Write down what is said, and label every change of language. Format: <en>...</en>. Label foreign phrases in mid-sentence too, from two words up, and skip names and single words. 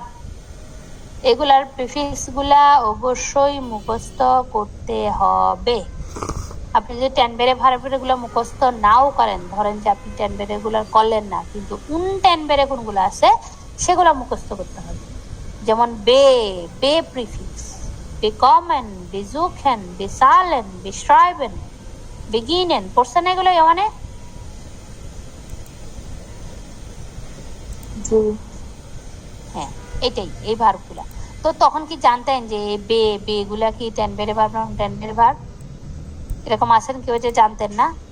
<bn>এগুলার প্রিফিক্স গুলা অবশ্যই মুখস্থ করতে হবে। আপনি যদি টেনবেরে ভার্বের গুলো মুখস্থ নাও করেন, ধরেন যে আপনি টেনবেরে গুলো করলেন না, কিন্তু উনটেনবেরে কোনগুলো আছে সেগুলো মুখস্থ করতে হবে। যেমন বে, বে প্রিফিক্স,</bn> <de>bekommen, besuchen, bezahlen, beschreiben, beginnen,</de> <bn>পড়ছেন এগুলো? মানে হ্যাঁ এটাই এই ভার্বগুলা। তো তখন কি জানতেন যে বে, বে গুলা কি টেনবেরে ভার্ব না টেনবেরে ভার্ব? এরকম আছেন কেউ যে জানতেন না?</bn>